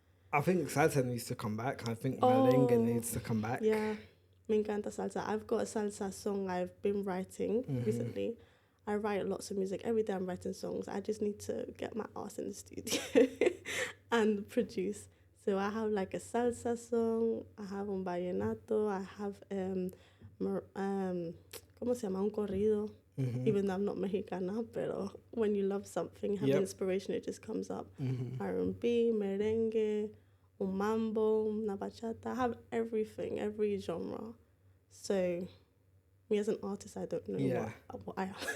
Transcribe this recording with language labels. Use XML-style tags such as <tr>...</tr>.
<en>I think salsa needs to come back. I think merengue needs to come back.</en> <es>Yeah, me encanta salsa.</es> <en>I've got a salsa song I've been writing recently. I write lots of music. Every day I'm writing songs. I just need to get my ass in the studio and produce. So I have like a salsa song. I have</en> <es>un vallenato.</es> <en>I have</en> <es>¿cómo se llama? Un corrido.</es> <en>Even though I'm not Mexicana, but when you love something, have inspiration, it just comes up. R&B, merengue,</en> <es>un mambo, una bachata.</es> <en>I have everything, every genre. So me as an artist, I don't know what I have.</en>